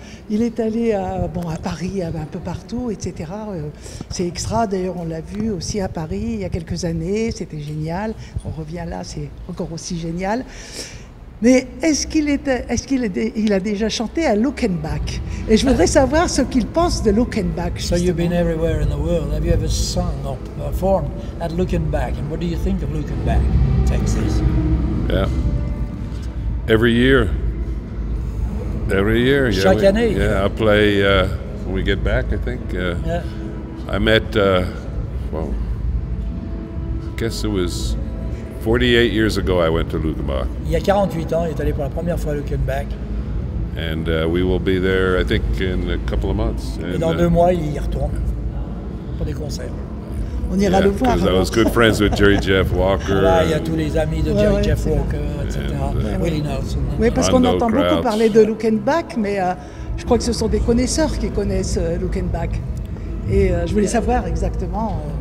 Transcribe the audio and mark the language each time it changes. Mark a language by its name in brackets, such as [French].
[French] Il est allé à Paris, un peu partout, etc. C'est extra, d'ailleurs on l'a vu aussi à Paris il y a quelques années, c'était génial. On revient là, c'est encore aussi génial. Mais est-ce qu'il a déjà chanté à Luckenbach? Et je voudrais savoir ce qu'il pense de Luckenbach. [English] So you've been everywhere in the world. Have you ever sung or performed at Luckenbach? And what do you think of Luckenbach, Texas? Yeah. Every year. Yeah. [French] Chaque année. [English] Yeah, I play when we get back, I think. Yeah. I met, well, I guess it was 48 years ago I went to Luckenbach. [French] Il y a 48 ans, il est allé pour la première fois à Luckenbach. [English] And we will be there, I think, in a couple of months. [French] Et dans 2 mois, il y retourne pour des concerts. On ira le voir. [English] Because I was good friends with Jerry Jeff Walker. [French] Là, il y a tous les amis de Jerry Jeff Walker, etc. Willie Nelson. Oui, parce qu'on entend beaucoup parler de Luckenbach, mais je crois que ce sont des connaisseurs qui connaissent Luckenbach. Et je voulais savoir exactement.